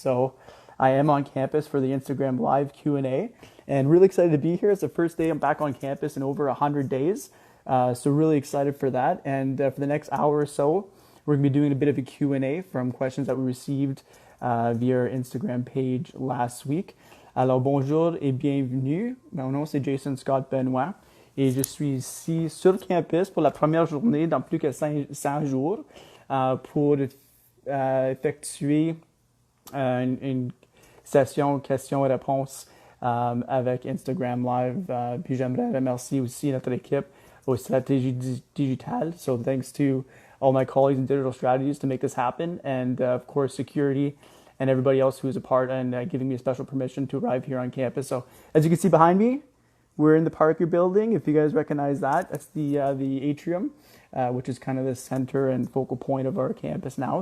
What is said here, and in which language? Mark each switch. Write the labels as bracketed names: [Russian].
[English] So I am on campus for the Instagram Live Q&A, and really excited to be here. It's the first day I'm back on campus in over 100 days. So really excited for that. And for the next hour or so, we're going to be doing a bit of a Q&A from questions that we received via our Instagram page last week. [French] Alors bonjour et bienvenue. Mon nom c'est Jason-Scott Benoit et je suis ici sur campus pour la première journée dans plus que 100 jours pour effectuer une session questions-réponses avec Instagram Live. Puis j'aimerais remercier aussi notre équipe aux stratégies digitales. [English] So thanks to all my colleagues in digital strategies to make this happen, and of course security and everybody else who is a part and giving me a special permission to arrive here on campus. So as you can see behind me, we're in the Parker building. If you guys recognize that, that's the atrium, which is kind of the center and focal point of our campus now.